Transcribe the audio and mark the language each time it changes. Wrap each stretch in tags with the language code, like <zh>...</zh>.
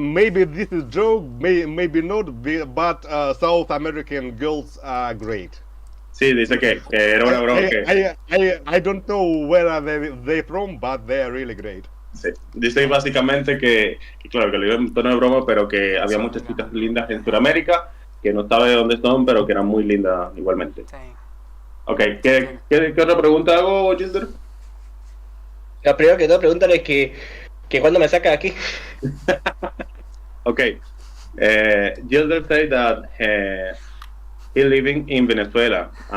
<en>maybe this is joke, maybe not, but South American girls are great.</en> <es>Sí, dice que era una broma que...</es> <en>I don't know where are they from, but they are really great.</en> <es>Sí. Dice básicamente que claro, que lo digo en tono de broma, pero que había muchas chicas lindas en Sudamérica, que no sabe de dónde son, pero que eran muy lindas igualmente. Sí. Ok, ¿qué otra pregunta hago, Gilder? Lo primero que todo, pregúntale que cuándo me saca de aquí.</es> <en>Okay, Gilder said that he living in Venezuela.</en>